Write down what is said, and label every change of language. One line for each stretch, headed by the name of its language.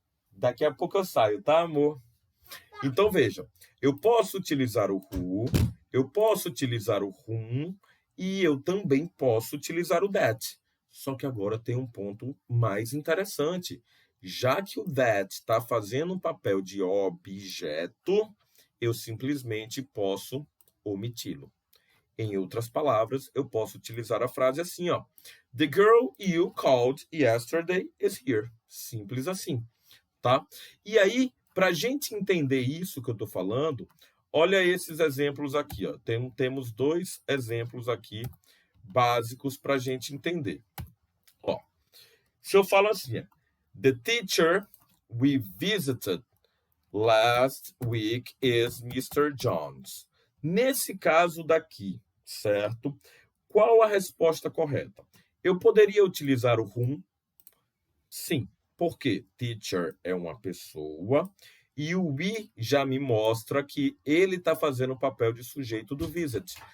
Portuguese: Daqui a pouco eu saio, tá, amor? Então, vejam, eu posso utilizar o who, eu posso utilizar o whom e eu também posso utilizar o that. Só que agora tem um ponto mais interessante. Já que o that está fazendo um papel de objeto, eu simplesmente posso omiti-lo. Em outras palavras, eu posso utilizar a frase assim, ó.
English: The girl you called yesterday is here.
Portuguese: Simples assim, tá? E aí, para a gente entender isso que eu estou falando, olha esses exemplos aqui, ó. Temos 2 exemplos aqui básicos para a gente entender. Ó, se eu falo assim,
English: the teacher we visited last week is Mr.
Portuguese: Jones. Nesse caso daqui, certo? Qual a resposta correta? Eu poderia utilizar o whom? Sim, porque teacher é uma pessoa e o we já me mostra que ele está fazendo o papel de sujeito do visit.